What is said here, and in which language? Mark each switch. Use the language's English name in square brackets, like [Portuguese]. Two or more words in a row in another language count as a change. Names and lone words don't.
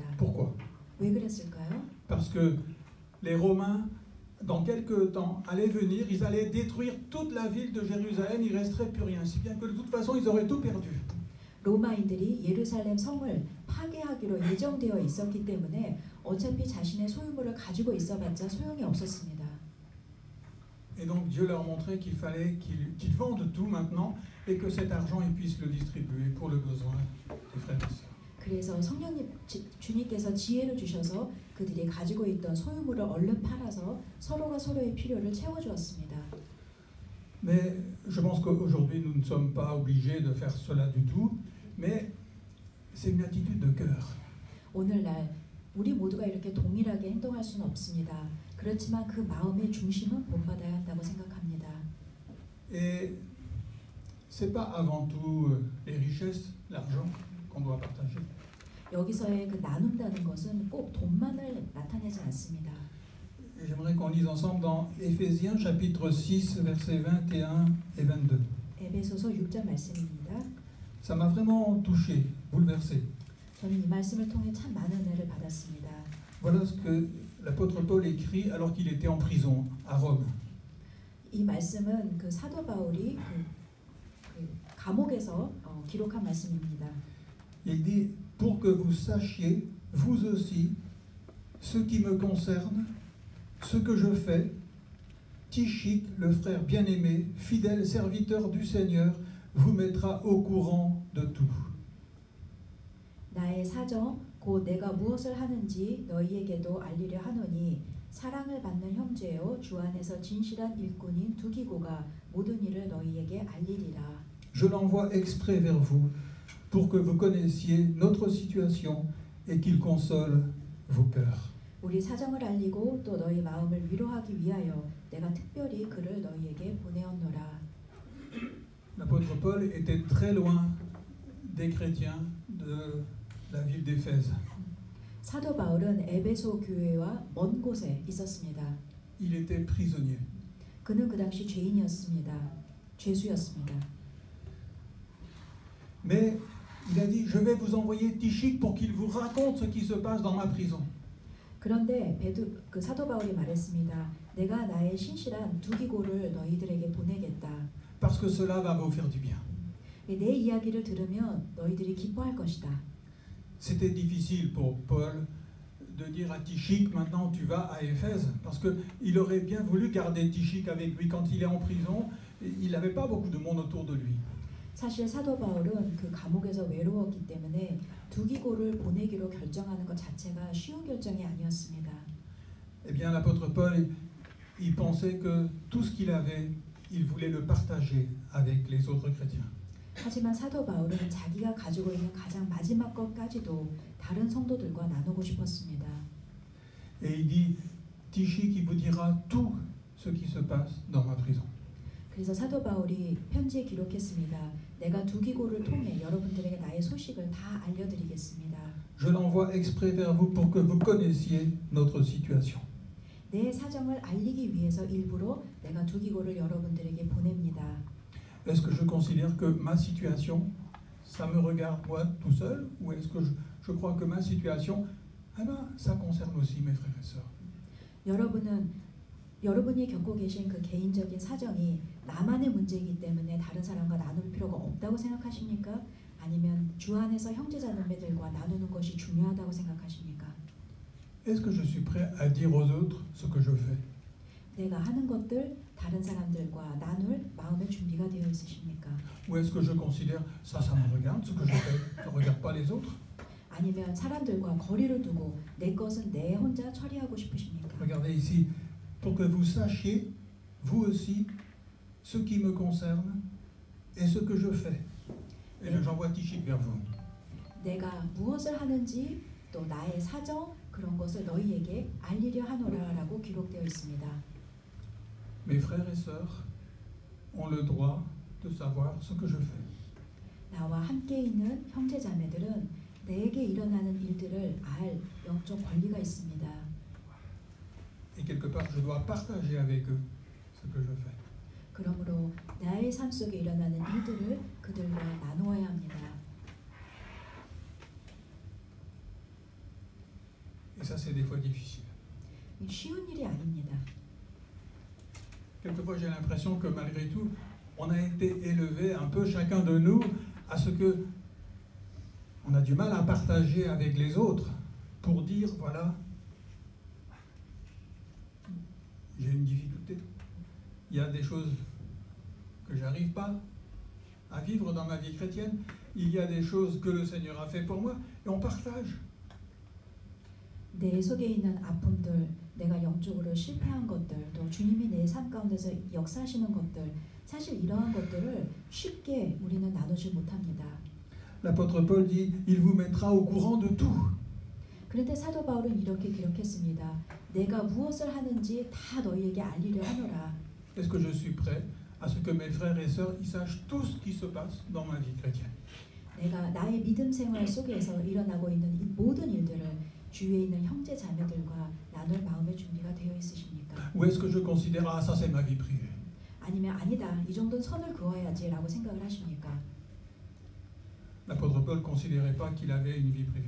[French] Pourquoi? [Korean] 왜 그랬을까요? [French] Parce que les Romains, dans quelques temps, allaient venir, ils allaient détruire toute la ville de Jérusalem, il ne resterait plus rien, si bien que de toute façon, ils auraient tout perdu. [Korean] 로마인들이 예루살렘 성을 파괴하기로 예정되어 있었기 때문에 어차피 자신의 소유물을 가지고 있어봤자 소용이 없었습니다. [French] Et donc Dieu leur montrait qu'il fallait qu'ils vendent tout maintenant et que cet argent, ils puissent le distribuer pour le besoin des frères et sœurs. [Korean] 그래서 성령님 주님께서 지혜를 주셔서 그들이 가지고 있던 소유물을 얼른 팔아서 서로가 서로의 필요를 채워주었습니다. [French] Mais je pense qu'aujourd'hui, nous ne sommes pas obligés de faire cela du tout, mais c'est une attitude de cœur. [Korean] 오늘날 우리 모두가 이렇게 동일하게 행동할 수는 없습니다. 그렇지만 그 마음의 중심은 본받아야 한다고 생각합니다. [French] Et c'est pas avant tout les richesses, l'argent qu'on doit partager. [Korean] 여기서의 그 나눈다는 것은 꼭 돈만을 나타내지 않습니다. [French] J'aimerais qu'on lise ensemble dans Éphésiens chapitre 6 versets 21 et 22. [Korean] 에베소서 6장 말씀입니다. [French] Ça m'a vraiment touché, bouleversé. [Korean] 저는 이 말씀을 통해 참 많은 은혜를 받았습니다. [French] Voilà ce que l'apôtre Paul écrit alors qu'il était en prison à Rome. [Korean] 이 말씀은 그 사도 바울이 그 감옥에서 기록한 말씀입니다. [French] Il dit pour que vous sachiez vous aussi ce qui me concerne, ce que je fais, Tychik, le frère bien-aimé, fidèle serviteur du Seigneur, vous mettra au courant de tout. [Korean] 나의 사정 곧 곧 내가 무엇을 하는지 너희에게도 알리려 하노니 사랑을 받는 형제요 주 안에서 진실한 일꾼인 두기고가 모든 일을 너희에게 알리리라. [French] Je l'envoie exprès vers vous pour que vous connaissiez notre situation et qu'il console vos cœurs. [Korean] 우리 사정을 알리고 또 너희 마음을 위로하기 위하여 내가 특별히 그를 너희에게 보내었노라. [French] L'apôtre Paul était très loin des chrétiens de la ville d'Éphèse. [Korean] 사도 바울은 에베소 교회와 먼 곳에 있었습니다. [French] Il était prisonnier. [Korean] 그는 그 당시 죄인이었습니다. 죄수였습니다. [French] Mais il a dit, je vais vous envoyer Tychique pour qu'il vous raconte ce qui se passe dans ma prison. [Korean] 그런데 그 사도 바울이 말했습니다. 내가 나의 신실한 두기고를 너희들에게 보내겠다. [French] Parce que cela va vous faire du bien. [Korean] 내 이야기를 들으면 너희들이 기뻐할 것이다. [French] C'était difficile pour Paul de dire à Tychique, maintenant tu vas à Éphèse, parce qu'il aurait bien voulu garder Tychique avec lui quand il est en prison. Il n'avait pas beaucoup de monde autour de lui. [Korean] 사실 사도 바울은 그 감옥에서 외로웠기 때문에 두기고를 보내기로 결정하는 것 자체가 쉬운 결정이 아니었습니다. [French] Eh bien, l'apôtre Paul, il pensait que tout ce qu'il avait, il voulait le partager avec les autres chrétiens. [Korean] 하지만 사도 바울은 자기가 가지고 있는 가장 마지막 것까지도 다른 성도들과 나누고 싶었습니다. [French] Et il dit, Tychique, il vous dira tout ce qui se passe dans ma prison. [Korean] 그래서 사도 바울이 편지에 기록했습니다. 내가 두기고를 통해 여러분들에게 나의 소식을 다 알려드리겠습니다. [French] Je l'envoie exprès vers vous pour que vous connaissiez notre situation. [Korean] 내 사정을 알리기 위해서 일부러 내가 두기고를 여러분들에게 보냅니다. [French] Est-ce que je considère que ma situation, ça me regarde moi tout seul, ou est-ce que je crois que ma situation, eh ben, ça concerne aussi mes frères et sœurs. [Korean] 여러분이 겪고 계신 그 개인적인 사정이 나만의 문제이기 때문에 다른 사람과 나눌 필요가 없다고 생각하십니까? 아니면 주 안에서 형제자매들과 나누는 것이 중요하다고 생각하십니까? [French] Est-ce que je suis prêt à dire aux autres ce que je fais? [Korean] 내가 하는 것들 다른 사람들과 나눌 마음의 준비가 되어 있으십니까? [French] Ou est-ce que je considère ça me regarde, ce que je fais, ça ne regarde pas les autres? [Korean] 아니면 사람들과 거리를 두고 내 것은 내 혼자 처리하고 싶으십니까? [French] Regardez ici, pour que vous sachiez, vous aussi, ce qui me concerne et ce que je fais. Et j'envoie Tychique vers vous. [Korean] 내가 무엇을 하는지 또 나의 사정 그런 것을 너희에게 알리려 하노라라고 기록되어 있습니다. [French] Mes frères et sœurs ont le droit de savoir ce que je fais. [Korean] 나와 함께 있는 형제자매들은 내게 일어나는 일들을 알 영적 권리가 있습니다. [French] Et quelque part, je dois partager avec eux ce que je fais. [Korean] 그러므로 나의 삶 속에 일어나는 일들을 그들과 나누어야 합니다. [French] Et ça, c'est des fois difficile. [Korean] 쉬운 일이 아닙니다. [French] Quelquefois, j'ai l'impression que malgré tout, on a été élevé un peu chacun de nous à ce que on a du mal à partager avec les autres pour dire, voilà, j'ai une difficulté. Il y a des choses que j'arrive pas à vivre dans ma vie chrétienne. Il y a des choses que le Seigneur a fait pour moi et on partage. [Korean] 내 속에 있는 아픔들, 내가 영적으로 실패한 것들, 또 주님이 내 삶 가운데서 역사하시는 것들, 사실 이러한 것들을 쉽게 우리는 나누지 못합니다. [French] L'apôtre Paul dit, il vous mettra au courant de tout. [Korean] 그런데 사도 바울은 이렇게 기록했습니다. 내가 무엇을 하는지 다 너희에게 알리려 하노라. [French] Est-ce que je suis prêt à ce que mes frères et sœurs ils sachent tout ce qui se passe dans ma vie chrétienne? [Korean] 내가 나의 믿음 생활 속에서 일어나고 있는 이 모든 일들을 주위에 있는 형제 자매들과 나눌 마음의 준비가 되어 있으십니까? [French] Ou est-ce que je considère, ah ça c'est ma vie privée? [Korean] 아니면 아니다, 이 정도는 선을 그어야지라고 생각을 하십니까? [French] L'apôtre Paul ne considérait pas qu'il avait une vie privée.